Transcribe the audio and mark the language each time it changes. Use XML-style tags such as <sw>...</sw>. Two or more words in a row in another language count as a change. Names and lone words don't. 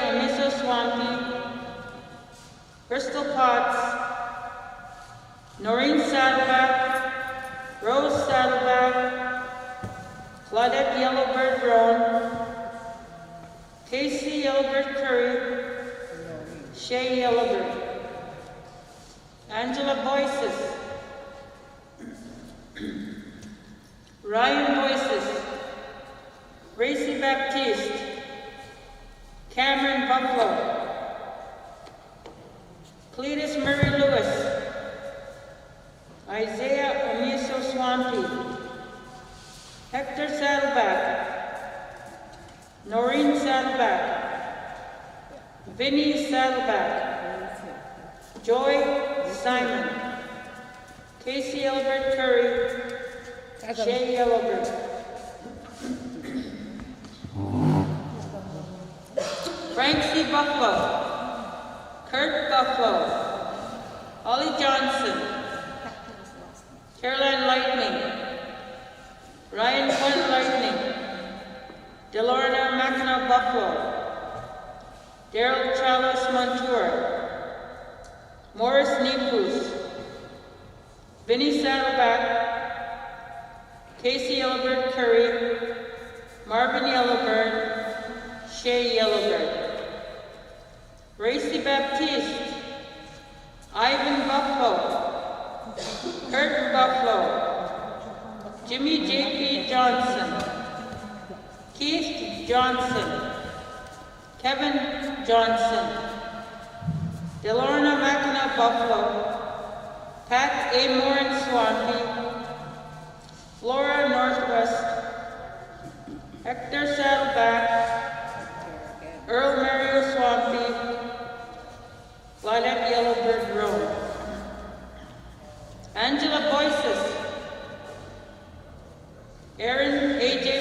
<en>Amiso Swampy, Crystal Potts, Noreen Saddleback, Rose Saddleback, Claudette Yellowbird Roan, Casey Yellowbird Curry, Shay Yellowbird, Angela Boyces, Ryan Boyces, Racy Baptiste, Cameron Buffalo, Cletus Murray Lewis, Isaiah Amiso Swampy, Hector Saddleback, Noreen Saddleback, Vinnie Saddleback, Joy Simon, Casey Albert Curry, Shay Yellowbird, Frank C. Buffalo, Kurt Buffalo, Holly Johnson, Caroline Lightning, Ryan Quinn Lightning, Delorna Mackinac Buffalo, Daryl Chalos Montour, Morris Nepus, Vinnie Saddleback, Casey Yellowbird Curry, Marvin Yellowbird, Shay Yellowbird, Racy Baptiste, Ivan Buffalo, Kurt Buffalo, Jimmy J.P. Johnson, Keith Johnson, Kevin Johnson, Delorna Mackinac Buffalo, Pat A. Morin Swampy, Flora Northwest, Hector Saddleback, Earl Mario Swampy, Claudette Yellowbird Road, Angela Boyces, Aaron A.J.</en>